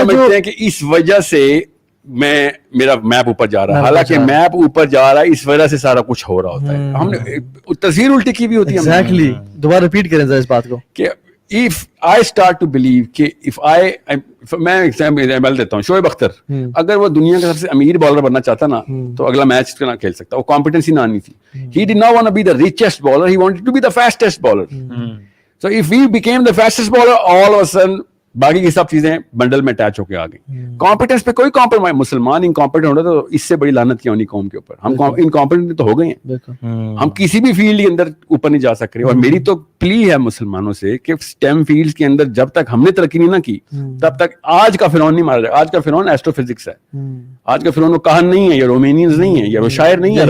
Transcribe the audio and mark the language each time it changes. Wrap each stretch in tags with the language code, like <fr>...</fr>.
<hi>समझते हैं कि इस वजह से मेरा मैप ऊपर जा रहा है, हालांकि मैप ऊपर जा रहा है इस वजह से सारा कुछ हो रहा होता है। हमने तस्वीर उल्टी की भी होती है। एग्जैक्टली, दोबारा रिपीट करें इस बात को कि</hi> <en>if I start to believe</en> <hi>कि मैं एग्जाम्पल देता हूँ, शोएब अख्तर अगर वो दुनिया का सबसे अमीर बॉलर बनना चाहता ना तो अगला मैच ना खेल सकता, वो कॉम्पिटेंसी ना आनी थी।</hi> <en>He did not want to be the richest bowler, he wanted to be the fastest bowler. So if we became the fastest bowler, all of a sudden</en> <hi>बाकी की सब चीजें बंडल में अटैच होके आ गई। कॉम्पिटेंस पे कोई कॉम्प्रोमाइज, मुसलमान इनकॉम्पिटेंट हो रहा तो इससे बड़ी लानत क्यों नहीं कौम के ऊपर। हम इनकॉम्पिटेंट तो हो गए हैं, हम किसी भी फील्ड के अंदर ऊपर नहीं जा सक रहे। और मेरी तो प्ली है मुसलमानों से कि स्टेम फील्ड्स के अंदर जब तक हमने तरक्की नहीं ना की तब तक आज का फिरौन नहीं मारा जाएगा। आज का फिरौन एस्ट्रोफिजिक्स है, आज का फिरौन वो कहान नहीं है, या रोमेनियंस नहीं है, या वो शायर नहीं है,</hi>